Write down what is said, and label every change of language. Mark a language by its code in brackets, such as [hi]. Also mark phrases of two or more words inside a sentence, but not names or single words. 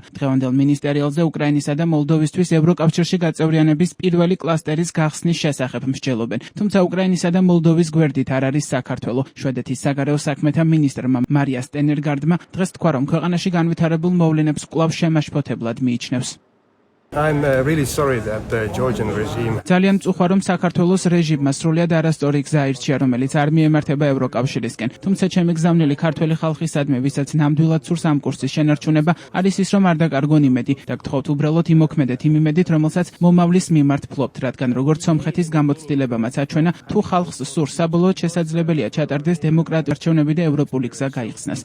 [ka] დღევანდელ მინისტერიალზე უკრაინისა და მოლდოვისთვის ევროკავშირში გაწევრიანების პირველი კლასტერის გახსნის შესახებ მსჯელობენ. თუმცა უკრაინისა და მოლდოვის გვერდით არ არის საქართველო. შვედეთის საგარეო საქმეთა მინისტრმა მარია სტენერგარდმა დღეს თქვა, რომ ქვეყანაში განვითარებულ მოვლენებს კვლავ შემაშფოთებლად მიიჩნევს. [en] I'm really sorry that the Georgian regime [ka] ძალიან მწუხვა, რომ საქართველოს რეჟიმმა სრულიად არასწორი გზა აირჩია, რომელიც არ მიემართება ევროკავშირისკენ. თუმცა ჩემი გზავნილი ქართველი ხალხისადმი, ვისაც ნამდვილად სურს ამ კურსის შენარჩუნება, არის ის, რომ არ დაკარგონ იმედი და გთხოვთ უბრალოდ იმოქმედეთ იმ იმედით, რომელსაც მომავლის მიმართ ფლობთ, რადგან როგორც სომხეთის გამოცდილებამაც აჩვენა, თუ ხალხს სურს, საბოლოოდ შესაძლებელია ჩატარდეს დემოკრატიული არჩევნები და ევროპული გზა გაიხსნას.